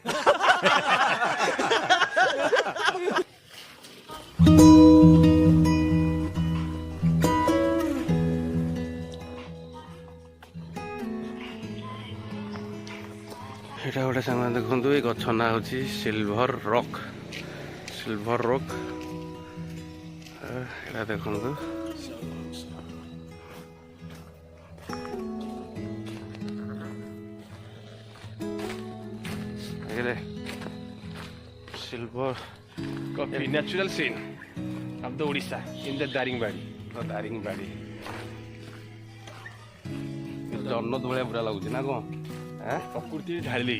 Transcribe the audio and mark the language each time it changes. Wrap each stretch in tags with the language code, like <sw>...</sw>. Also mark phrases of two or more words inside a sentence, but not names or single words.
<or>ଏଇଟା ଗୋଟେ ସାଙ୍ଗମାନେ ଦେଖନ୍ତୁ ଏଇ ଗଛ ନାଁ ହେଉଛି ସିଲଭର ରକ୍ ଏଇଟା ଦେଖନ୍ତୁ silver</or> <en>coffee natural scene of the Odisha in the Daringbadi</en> <or>ଜନ୍ନ ଭଳିଆ ପୁରା ଲାଗୁଛି ନା କ'ଣ ପ୍ରକୃତି ଢାଳି ଦେଇଛି</or>